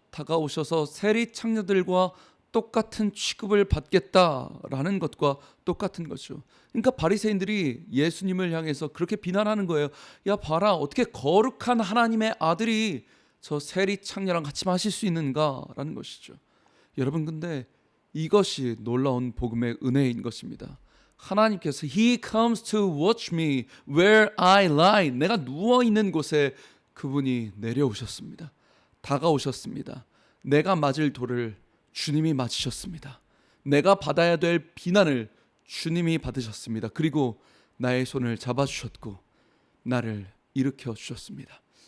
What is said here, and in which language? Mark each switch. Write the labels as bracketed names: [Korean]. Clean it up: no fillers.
[Korean] 다가오셔서 세리 창녀들과 똑같은 취급을 받겠다라는 것과 똑같은 거죠. 그러니까 바리새인들이 예수님을 향해서 그렇게 비난하는 거예요. 야 봐라, 어떻게 거룩한 하나님의 아들이 저 세리 창녀랑 같이 마실 수 있는가라는 것이죠. 여러분, 근데 이것이 놀라운 복음의 은혜인 것입니다. 하나님께서 [English] He comes to watch me where I lie. [Korean] 내가 누워있는 곳에 그분이 내려오셨습니다. 다가오셨습니다. 내가 맞을 돌을 주님이 맞으셨습니다. 내가 받아야 될 비난을 주님이 받으셨습니다. 그리고 나의 손을 잡아주셨고 나를 일으켜 주셨습니다.